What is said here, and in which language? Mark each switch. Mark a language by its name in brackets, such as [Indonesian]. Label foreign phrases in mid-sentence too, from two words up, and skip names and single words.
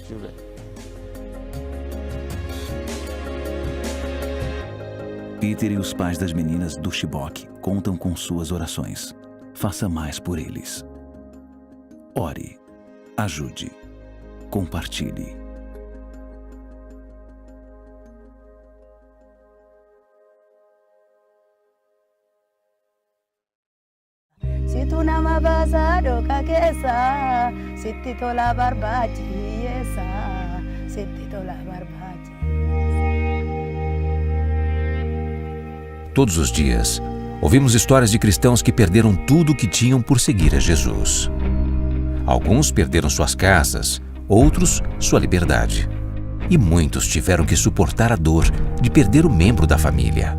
[Portuguese] Peter e os pais das meninas do Chibok contam com suas orações. Faça mais por eles. Ore, ajude, compartilhe. Si tu nama basado kakesa, sitti tola barbati yesa, sitti tola barbati. Todos os dias, ouvimos histórias de cristãos que perderam tudo o que tinham por seguir a Jesus. Alguns perderam suas casas, outros sua liberdade. E muitos tiveram que suportar a dor de perder o membro da família.